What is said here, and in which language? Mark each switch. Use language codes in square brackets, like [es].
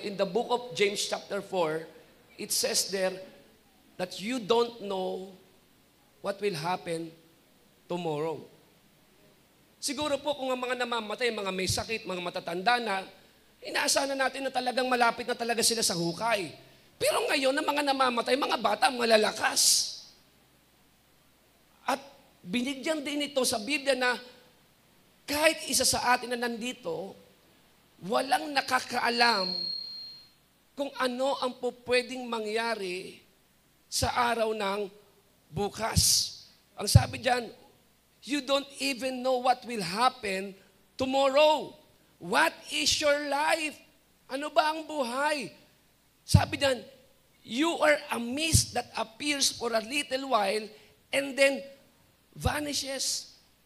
[en] In the book of James chapter 4, it says there that you don't know what will happen tomorrow. [tl] Siguro po kung ang mga namamatay, mga may sakit, mga matatanda na, inaasahan na natin na talagang malapit na talaga sila sa hukay. Pero ngayon, ang mga namamatay, mga bata, malalakas. At binigyan din ito sa Biblia na kahit isa sa atin na nandito, walang nakakaalam kung ano ang pwedeng mangyari sa araw ng bukas. Ang sabi diyan, [en] you don't even know what will happen tomorrow. What is your life? [tl] Ano ba ang buhay? Sabi diyan, [en] you are a mist that appears for a little while and then vanishes.